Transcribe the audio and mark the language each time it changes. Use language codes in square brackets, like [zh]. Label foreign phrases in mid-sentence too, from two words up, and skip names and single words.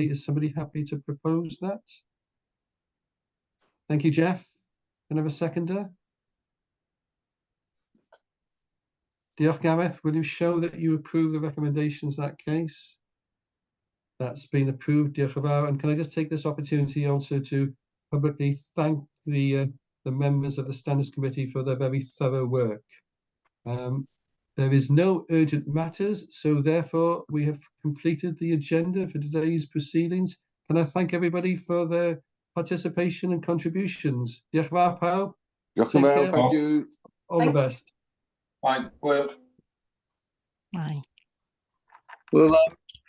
[en] Is somebody happy to propose that? Thank you, Jeff. Can I have a seconder? Diolch, Gareth. Will you show that you approve the recommendations in that case? That's been approved, [cy] diolch yn fawr. [en] And can I just take this opportunity also to publicly thank the members of the Standards Committee for their very thorough work. There is no urgent matters, so therefore we have completed the agenda for today's proceedings. Can I thank everybody for their participation and contributions. [cy] Diolch yn fawr pawb. Diolch [en] Take [cy] yn fawr, [en] care. thank you. All the best. Fine, well. Aye. Well,